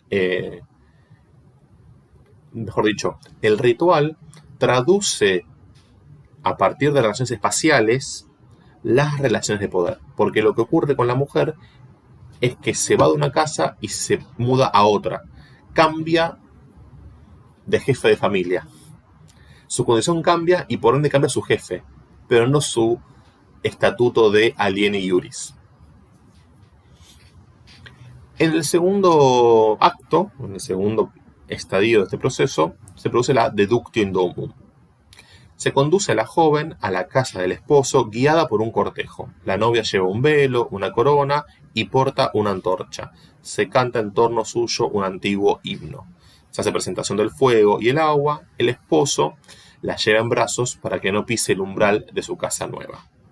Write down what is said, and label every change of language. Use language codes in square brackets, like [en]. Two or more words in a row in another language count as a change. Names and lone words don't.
[es] Mejor dicho, el ritual traduce a partir de relaciones espaciales las relaciones de poder, porque lo que ocurre con la mujer es que se va de una casa y se muda a otra, cambia de jefe de familia, su condición cambia y por ende cambia su jefe, pero no su estatuto de [la] aliene iuris. [es] En el segundo acto, en el segundo estadio de este proceso, se produce la [la] deductio in domum. [es] Se conduce a la joven a la casa del esposo guiada por un cortejo. La novia lleva un velo, una corona y porta una antorcha. Se canta en torno suyo un antiguo himno. Se hace presentación del fuego y el agua. El esposo la lleva en brazos para que no pise el umbral de su casa nueva.